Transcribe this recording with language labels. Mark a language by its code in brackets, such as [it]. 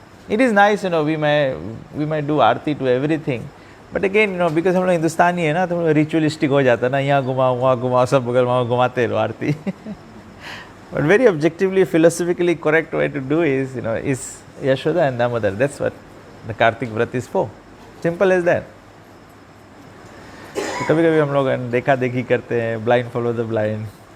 [en] it is nice, we may do aarti to everything, but again because [hi] हम लोग हिंदुस्तानी है ना, तो हम लोग रिचुअलिस्टिक हो जाता है ना, यहाँ घुमाओ वहाँ घुमाओ, सब बगल वहाँ घुमाते रहो आरती. [en] But very objectively, philosophically correct way to do is, is Yashoda and Damodar. That's what the Kartik Vrat is for. Simple as that. [hi] तो कभी कभी हम लोग देखा देखी करते हैं, [en] blind follow the blind.